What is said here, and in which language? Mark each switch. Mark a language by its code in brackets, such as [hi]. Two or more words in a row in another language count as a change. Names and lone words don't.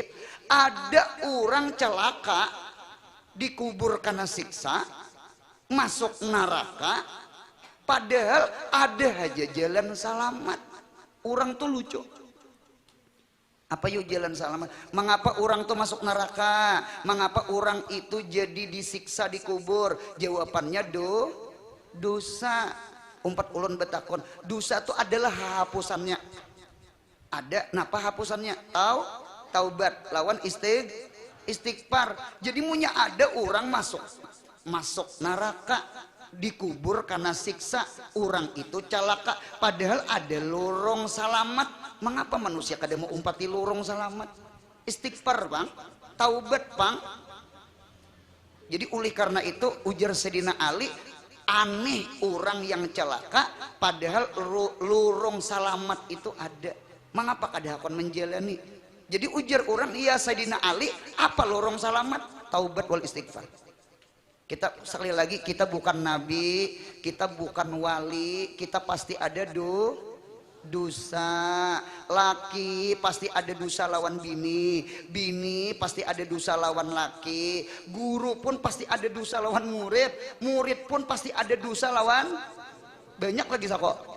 [id] Ada orang celaka dikubur karena siksa, masuk neraka, padahal ada aja jalan selamat. Orang tuh lucu. Apa yuk jalan selamat? Mengapa orang tuh masuk neraka? Mengapa orang itu jadi disiksa dikubur? Jawabannya dosa. [bjn] Umpat ulun betakon, dosa itu adalah hapusannya. Ada, napa hapusannya? Taubat lawan istighfar. [id] Jadi punya ada orang masuk neraka, dikubur karena siksa, orang itu celaka, padahal ada lorong selamat. [bjn] Mengapa manusia kada mau umpati lorong selamat? Istighfar bang, taubat bang. [id] Jadi oleh karena itu ujar Sayyidina Ali, aneh orang yang celaka padahal lorong selamat itu ada. [bjn] Mengapa kada akan menjalani? Jadi ujar orang, iya Sayyidina Ali, apa lorong selamat? [ar] توبة والاستغفار. [id] Kita sekali lagi, kita bukan nabi, kita bukan wali, kita pasti ada dosa. [bjn] Laki pasti ada dosa lawan bini, bini pasti ada dosa lawan laki, guru pun pasti ada dosa lawan murid, murid pun pasti ada dosa lawan banyak lagi sako.